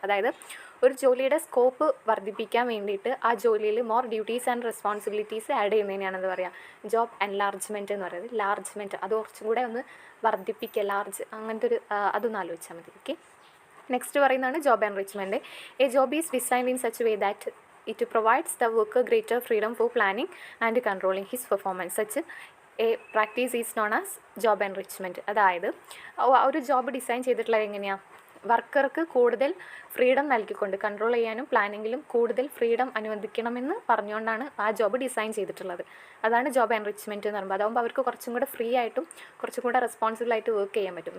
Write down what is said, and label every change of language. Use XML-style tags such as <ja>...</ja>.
<ml>അതായത് ഒരു ജോലിയുടെ സ്കോപ്പ് വർദ്ധിപ്പിക്കാൻ വേണ്ടിയിട്ട് ആ ജോലിയിൽ more duties and responsibilities add ചെയ്യുന്നതിനാണ് എന്താ പറയുക, ജോബ് എൻലാർജ്മെൻറ്റ് എന്ന് പറയുന്നത്. ലാർജ്മെൻറ്റ് അത് കുറച്ചും കൂടെ ഒന്ന് വർദ്ധിപ്പിക്കുക, ലാർജ് അങ്ങനത്തെ ഒരു അതൊന്ന് ആലോചിച്ചാൽ മതി. ഓക്കെ. നെക്സ്റ്റ് പറയുന്നതാണ് job enrichment.</ml> <en>A job is designed in such way that it provides the worker greater freedom for planning and controlling his performance. Such a practice is known as job enrichment.</en> <ml>അതായത് ഒരു job design ചെയ്തിട്ടുള്ളത് എങ്ങനെയാണ്, വർക്കർക്ക് കൂടുതൽ freedom നൽകിക്കൊണ്ട് control ചെയ്യാനും പ്ലാനിങ്ങിലും കൂടുതൽ freedom അനുവദിക്കണമെന്ന് പറഞ്ഞുകൊണ്ടാണ് ആ ജോബ് ഡിസൈൻ ചെയ്തിട്ടുള്ളത്. അതാണ് ജോബ് എൻറിച്ച്മെൻറ്റ് എന്ന് പറയുമ്പോൾ. അതാകുമ്പോൾ അവർക്ക് കുറച്ചും കൂടെ ഫ്രീ ആയിട്ടും കുറച്ചും കൂടെ റെസ്പോൺസിബിളായിട്ട് വർക്ക് ചെയ്യാൻ പറ്റും.</ml>